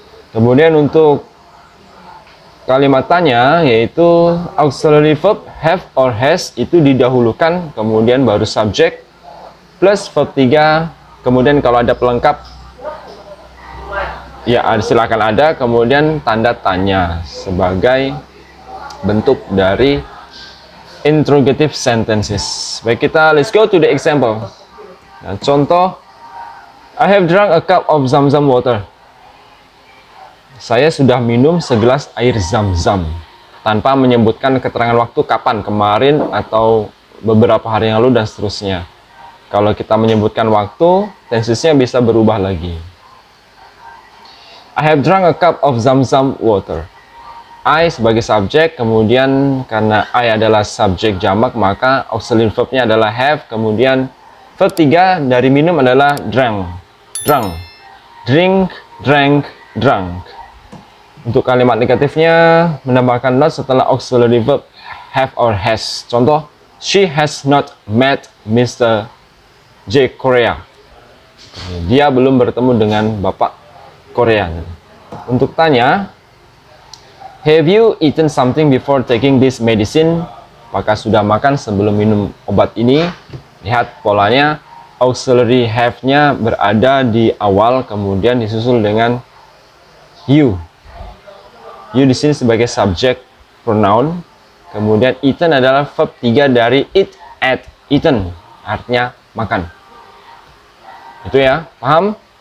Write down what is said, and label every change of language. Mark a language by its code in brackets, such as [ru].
[id] Kemudian untuk kalimat tanya yaitu auxiliary verb have or has itu didahulukan, kemudian baru subjek plus verb 3, kemudian kalau ada pelengkap ya silakan ada, kemudian tanda tanya sebagai bentuk dari interrogative sentences. Baik, [en] let's go to the example. [id] Nah, contoh, [en] I have drunk a cup of Zam-Zam water. [id] Saya sudah minum segelas air Zam-Zam, tanpa menyebutkan keterangan waktu kapan, kemarin atau beberapa hari yang lalu dan seterusnya. Kalau kita menyebutkan waktu, tensesnya bisa berubah lagi. [en] I have drunk a cup of Zam-Zam water. [id] I sebagai subjek, kemudian karena I adalah subjek jamak, maka auxiliary verb-nya adalah have, kemudian verb 3 dari minum adalah drank, drunk, drink, drank, drunk. Untuk kalimat negatifnya menambahkan not setelah auxiliary verb have or has. Contoh, [en] she has not met Mr. J. Korea. [id] Dia belum bertemu dengan Bapak Korea. Untuk tanya, [en] have you eaten something before taking this medicine? [id] Apakah sudah makan sebelum minum obat ini? Lihat polanya, auxiliary have-nya berada di awal, kemudian disusul dengan you. You di sini sebagai subject pronoun, kemudian eaten adalah verb 3 dari eat, ate, eaten, artinya makan. Itu ya, paham?